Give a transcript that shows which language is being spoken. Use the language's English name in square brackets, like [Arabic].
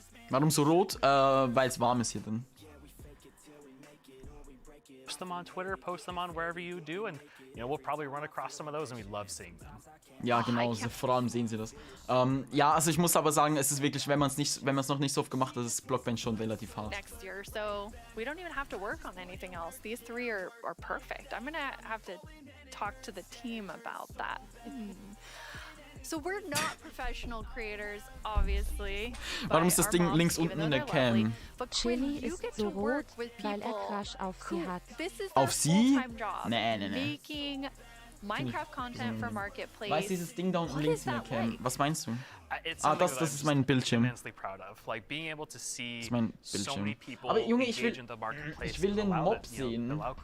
[German] Warum so rot? Weil es warm ist hier drin. [English] Post them on Twitter, post them on wherever you do, and we'll probably run across some of those, and we love seeing them. [German] Ja, genau, vor allem sehen sie das. Ja, also ich muss aber sagen, es ist wirklich, wenn man es noch nicht so oft gemacht hat, ist Blockbench schon relativ hart. [English] Next year, so we don't even have to work on anything else. These three are perfect. I'm gonna have to talk to the team about that. So we're not professional creators, obviously. [German] Warum ist das Ding links unten in der Cam? Chili ist so rot, weil Crush auf sie hat. Auf sie? Nee. [English] Making Minecraft content for Marketplace. [German] Weißt du, dieses Ding da unten links in der Cam? Was meinst du? Das ist mein Bildschirm. Das ist mein Bildschirm. Aber Junge, ich will den Mob sehen.